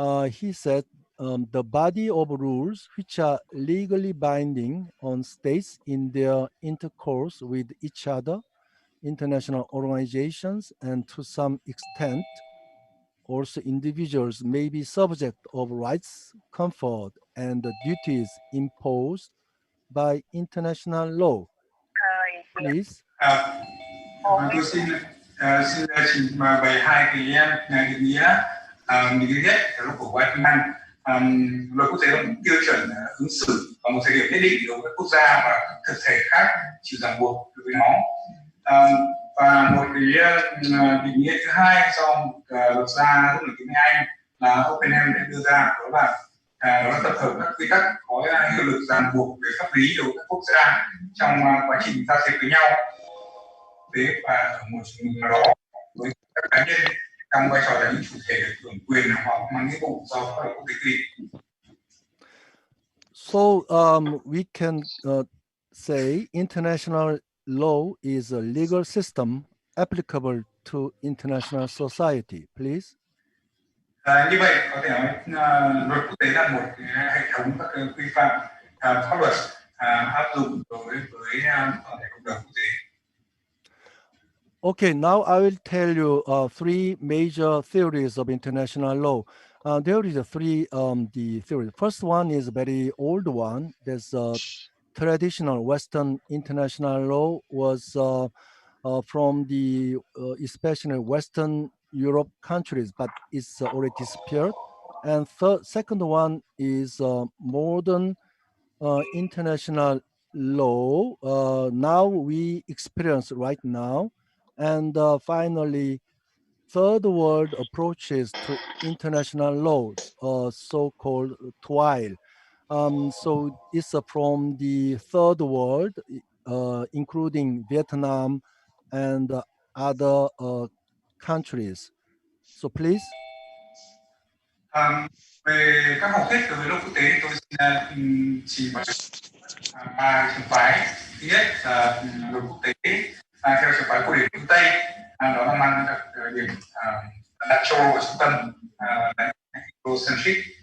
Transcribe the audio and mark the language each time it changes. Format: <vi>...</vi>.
<en>He said the body of rules which are legally binding on states in their intercourse with each other, international organizations, and to some extent also individuals may be subject of rights conferred and the duties imposed by international law. Please.</en> <vi>Tôi xin trình bày hai cái định nghĩa định nghĩa nhất là luật của Whiteman. Luật quốc tế là một tiêu chuẩn ứng xử vào một thời điểm nhất định đối với quốc gia và các thực thể khác chịu ràng buộc đối với nó. Và một cái định nghĩa thứ hai do một luật gia rất nổi tiếng người Anh là Oppenheim đã đưa ra, đó là tập hợp các quy tắc có hiệu lực ràng buộc về pháp lý đối với các quốc gia trong quá trình giao dịch với nhau và ở một trường hợp nào đó với các cá nhân trong vai trò là những chủ thể được hưởng quyền hoặc mang nghĩa vụ do pháp luật quốc tế quy định.</vi> <en>So we can say international law is a legal system applicable to international society, please.</en> <vi>Như vậy có thể nói luật quốc tế là một hệ thống các quy phạm pháp luật áp dụng đối với toàn thể cộng đồng quốc tế.</vi> <en>Okay, now I will tell you three major theories of international law. There is three the theories. First one is a very old one. There's traditional Western international law was from the especially Western Europe countries, but it's already disappeared. And second one is modern international law. Now we experience right now. And finally, third world approaches to international laws, so-called TWILE. So it's from the third world, including Vietnam and other countries. So please.</en> <vi>Về các học thuyết đối với luật quốc tế, tôi xin trình bày ba trường phái. Thứ nhất là luật quốc tế theo trường phái cổ điển phương Tây, đó là mang đặc điểm đặt châu Âu vào trung tâm, là</vi> <en>Eurocentric.</en>